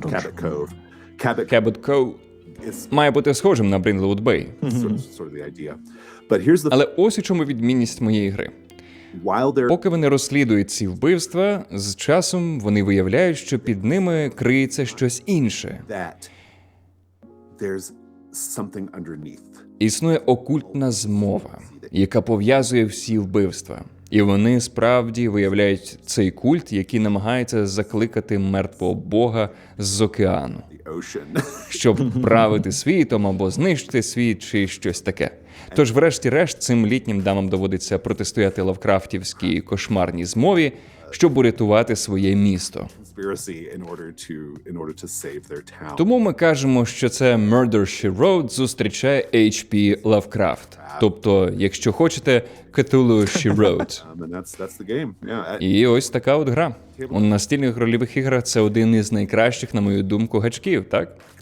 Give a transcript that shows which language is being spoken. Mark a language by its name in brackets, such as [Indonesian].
[English] Cabot Cove. Cabot Cabot Cove is [Ukrainian] має бути схожим на Brindlewood Bay. [English] sort of the idea. But here's the [Ukrainian] Але ось у чому відмінність моєї гри. [English] while they're [Ukrainian] Поки вони розслідують ці вбивства, з часом вони виявляють, що під ними криється щось інше. [English] that, there's something underneath. [Ukrainian] Існує окультна змова, яка пов'язує всі вбивства. І вони справді виявляють цей культ, який намагається закликати мертвого бога з океану, [English] The ocean. [Ukrainian] щоб правити світом або знищити світ чи щось таке. Тож, врешті-решт, цим літнім дамам доводиться протистояти лавкрафтівській кошмарній змові, щоб урятувати своє місто. [English] Conspiracy in order to save their town. [Ukrainian] Тому ми кажемо, що це Murder, She Wrote зустрічає H.P. Лавкрафт. Тобто, якщо хочете, Cthulhu She Wrote. [English] And that's the game. Yeah. [Ukrainian] І ось така от гра. У настільних рольових іграх це один із найкращих, на мою думку, гачків, так?